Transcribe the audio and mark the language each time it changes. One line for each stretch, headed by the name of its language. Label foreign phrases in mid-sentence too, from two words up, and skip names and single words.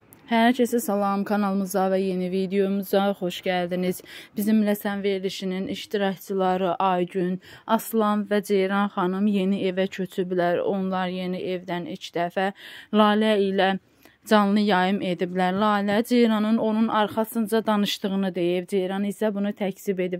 Turkish: Herkese salam, kanalımıza ve yeni videomuza hoş geldiniz.
Azerbaijani: Bizimle Sən verilişinin iştirakçıları Aygün, Aslan ve Ceyran xanım yeni evə köçüblər. Onlar yeni evdən ilk dəfə Lalə ilə canlı yayım ediblər. Lalə Ceyranın onun arxasınca danışdığını deyib, Ceyran isə bunu təkzib edib.